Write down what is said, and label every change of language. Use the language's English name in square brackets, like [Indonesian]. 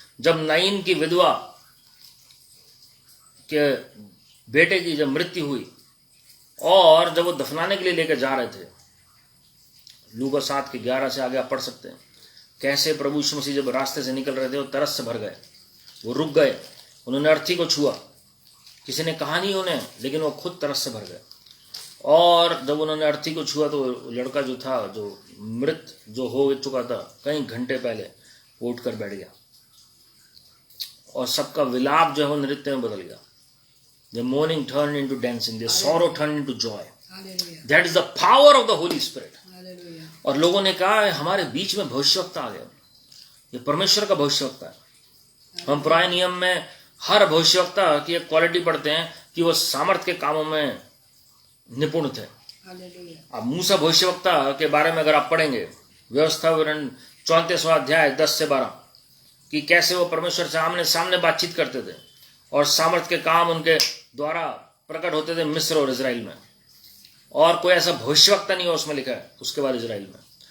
[Hindi] जब नाइन की विधवा के बेटे की जब मृत्यु हुई और जब वो दफनाने के लिए लेकर जा रहे थे, लूका 7 के 11 से आगे आप पढ़ सकते हैं, कैसे प्रभु यीशु मसीह जब रास्ते से निकल रहे थे वो तरस से भर गए, वो रुक गए, उन्होंने अर्थी को छुआ, किसी ने कहा नहीं उन्हें, लेकिन वो खुद तरस से भर गए। और जब उन्होंने अर्थी को छुआ तो लड़का जो था, जो मृत जो हो चुका था कई घंटे पहले, वो उठकर बैठ गया और सबका विलाप जो है वो नृत्य में बदल गया। [English] The mourning turned into dancing, the sorrow turned into joy. That is the power of the Holy Spirit. [Hindi] और लोगों ने कहा हमारे बीच में भविष्यवक्ता आ गया, ये परमेश्वर का भविष्यवक्ता है। हम पुराने नियम में हर भविष्यवक्ता की एक क्वालिटी पढ़ते हैं कि वो सामर्थ्य के कामों में निपुण थे। अब मूसा भविष्यवक्ता के बारे में अगर आप पढ़ेंगे, व्यवस्था विवरण 34वां अध्याय 10 से 12, कि कैसे वो परमेश्वर से आमने सामने बातचीत करते थे और सामर्थ्य के काम उनके द्वारा प्रकट होते थे मिस्र और इजराइल में, और कोई ऐसा भविष्यवक्ता नहीं हो उसमें लिखा है उसके बाद इजराइल में।